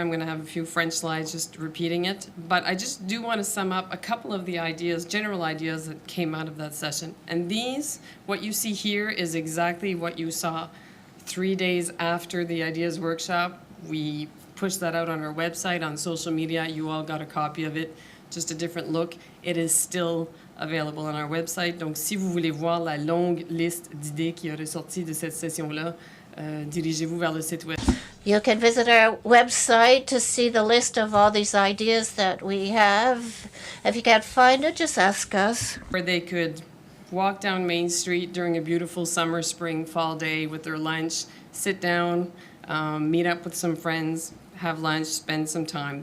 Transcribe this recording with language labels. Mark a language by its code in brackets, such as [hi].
[en] I'm going to have a few French slides just repeating it. But I just do want to sum up a couple of the ideas, general ideas that came out of that session. And these, what you see here, is exactly what you saw 3 days after the ideas workshop. We pushed that out on our website, on social media. You all got a copy of it, just a different look. It is still available on our website. [fr] Donc, si vous voulez voir la longue liste d'idées qui est ressortie de cette session-là, dirigez-vous vers le site web. [en] You can visit our website to see the list of all these ideas that we have. If you can't find it, just ask us. Where they could walk down Main Street during a beautiful summer, spring, fall day with their lunch, sit down, meet up with some friends, have lunch, spend some time.